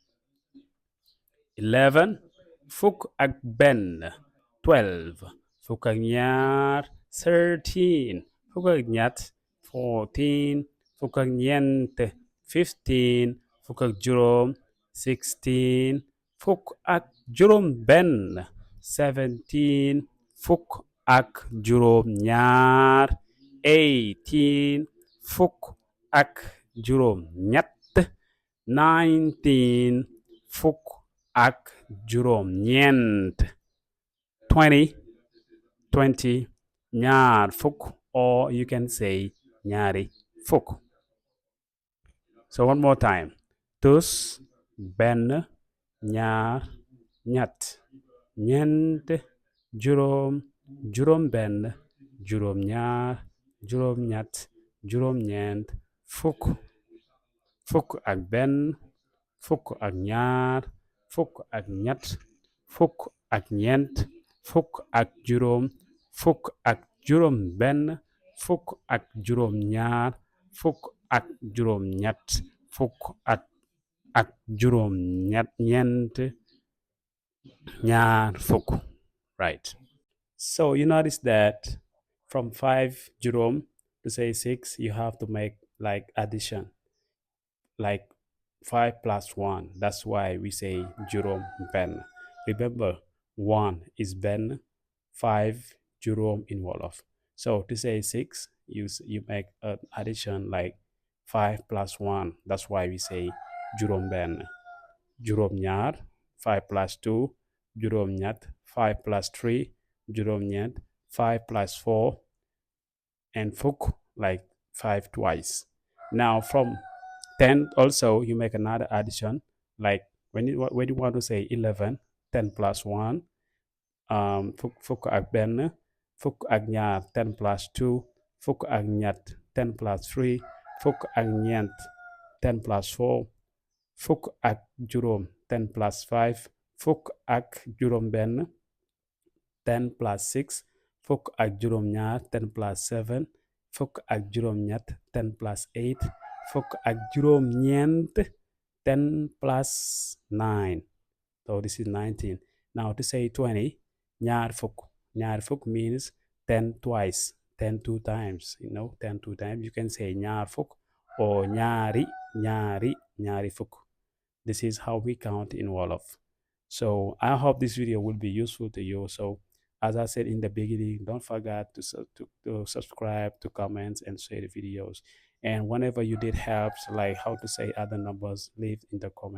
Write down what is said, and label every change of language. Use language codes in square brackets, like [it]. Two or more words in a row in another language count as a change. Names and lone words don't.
[wo] 11 fukk ak benn 12 fukk ak ñaar 13 fukk ak ñett 14 fukk ak ñeent 15 fukk ak juróom 16 fukk ak juróom benn 17 fukk ak juróom ñaar 18 fukk ak juróom ñett 19 fukk ak juróom ñeent 20 20 ñaar fukk, [en] or you can say [wo] ñaari fukk. [en] So one more time. [wo] Tus, benn, ñaar, ñett, ñeent, juróom, juróom benn, juróom ñaar, juróom ñett, juróom ñeent, fukk, fukk ak benn, fukk ak ñaar, fukk ak ñett, fukk ak ñeent, fukk ak juróom, fukk ak juróom benn, fukk ak juróom ñaar, fukk ak juróom ñett, fukk ak juróom ñeent, ñaar fukk. [en] Right. So you notice that from 5 juróom to say 6, you have to make like addition, like 5 plus 1. That's why we say [wo] juróom benn. [en] Remember, 1 is benn, 5 juróom in Wolof. So to say 6, you make an addition like 5 plus 1. That's why we say [wo] juróom benn. Juróom ñaar, [en] 5 plus 2, [wo] juróom ñett, [en] 5 plus 3, [wo] juróom ñeent, [en] 5 plus 4, and fukk, like 5 twice. Now from 10 also you make another addition, like when you want to say 11, 10 plus 1, [wo] fukk ak benn, fukk ak ñaar, 10 plus 2, fukk ak ñett, 10 plus 3, fukk ak ñeent, 10 plus 4, fukk ak juróom, 10 plus 5, fukk ak juróom benn, 10 plus 6, fukk ak juróom ñaar, 10 plus 7, fukk ak juróom ñett, 10 plus 8, fukk ak juróom ñeent, 10 plus 9. [en] So this is 19. Now to say 20, [wo] ñaar fukk. Ñaar fukk [en] means 10 twice, 10 two times, 10 two times. You can say [wo] ñaar fukk [en] or [wo] ñaari fukk. [en] This is how we count in Wolof. So I hope this video will be useful to you. So as I said in the beginning, don't forget to subscribe, to comment, and share the videos. And whenever you need help, like how to say other numbers, leave in the comments.